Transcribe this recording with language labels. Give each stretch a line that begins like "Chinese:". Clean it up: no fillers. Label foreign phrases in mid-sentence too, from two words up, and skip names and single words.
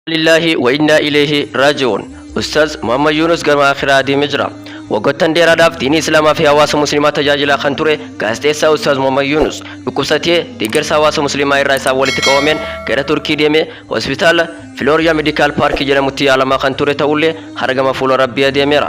Arabic: لله وإنا إليه راجعون.
Oromo: Ustaz Muhammad Yunus Garma Akhiraa deemee jira. Waggoottan dheeraadhaaf diinii Islaamaa fi hawaasa Musliimaa tajaajilaa kan ture gaazexeessaa Ustaz Muhammad Yunus dhukkubsatee deeggarsa hawaasa Musliimaa irraa isaan walitti qabameen gara Turkii deemee hospitaala Floriya Medical Park jedhamutti yaalamaa kan ture ta'ullee hargama fuula Rabbii deemeera.